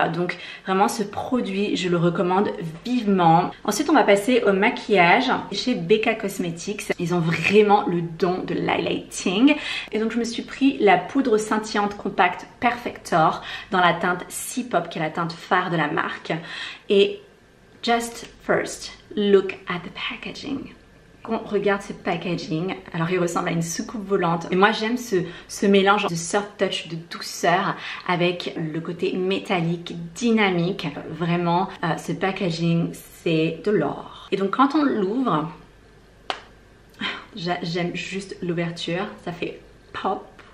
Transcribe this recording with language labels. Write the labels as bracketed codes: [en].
[fr] Donc vraiment ce produit, je le recommande vivement. Ensuite, on va passer au maquillage. Chez Becca Cosmetics, ils ont vraiment le don de l'highlighting. Et donc je me suis pris la poudre scintillante compacte Perfector dans la teinte C-Pop, qui est la teinte phare de la marque. [en] Et just first, look at the packaging. [fr] Quand on regarde ce packaging, alors il ressemble à une soucoupe volante. Et moi j'aime ce mélange de soft touch, de douceur avec le côté métallique, dynamique. Vraiment, ce packaging, c'est de l'or. Et donc quand on l'ouvre, j'aime juste l'ouverture, ça fait pop.